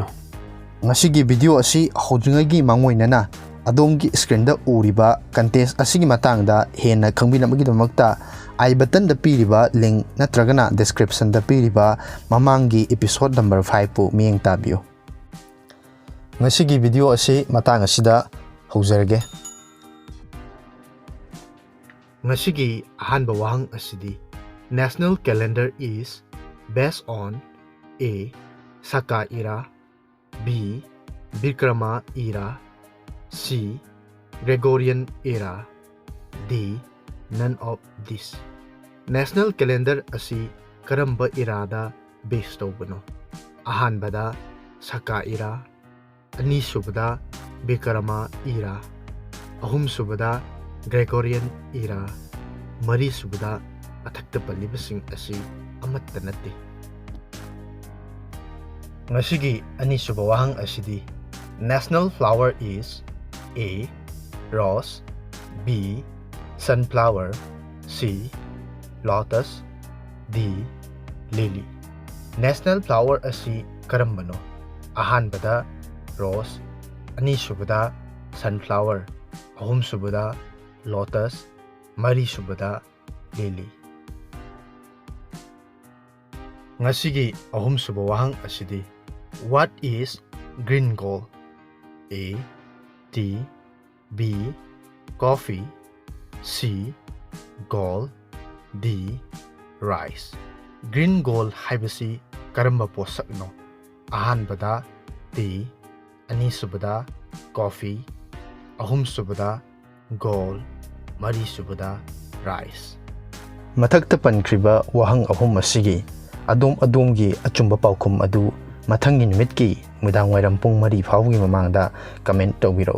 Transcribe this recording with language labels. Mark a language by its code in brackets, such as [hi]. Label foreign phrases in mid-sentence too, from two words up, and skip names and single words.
[mni] Ngasigi video asi hojungagi mangoinana adomgi screen da uriba contest asigi matangda hena khangbinamagidmakta I button da piriba link natragana description da piriba mamangi [en] episode number [mni] 5 pu miyeng tabiu. Ngasigi video asi matang asida haujarage. Ngasigi ahanba wahang asidi [en] national calendar is based on A. Saka era, B. Bikrama era, C. Gregorian era, D. None of this. National calendar [mni] asi karamba irada based tawbano. Ahanbada [en] Saka era, [mni] ani subada [en] Bikrama era, [mni] ahum subada [en] Gregorian era, [mni] mari subada athakta palibasing asi amatta natti. Ngasigi ani suba wahang asidi [en] national flower is A. Rose, B. Sunflower, C. Lotus, D. Lily. National flower [mni] asi karambano. Ahanbada Rose, ani subada Sunflower, ahum subada Lotus, mari subada Lily. Ngasigi ahum suba wahang asidi [en] what is green gold? A. Tea, B. Coffee, C. Gold, D. Rice. Green gold [mni] haibasi karamba posakno. Ahanbada tea, ani subada coffee, ahum subada gold, mari subada rice. Mathakta pankriba wahang ahum asigi adom-adomgi achumba paukhum adu mathangi numitki mudang wairam pung mari phawgi mamangda comment tawbiro.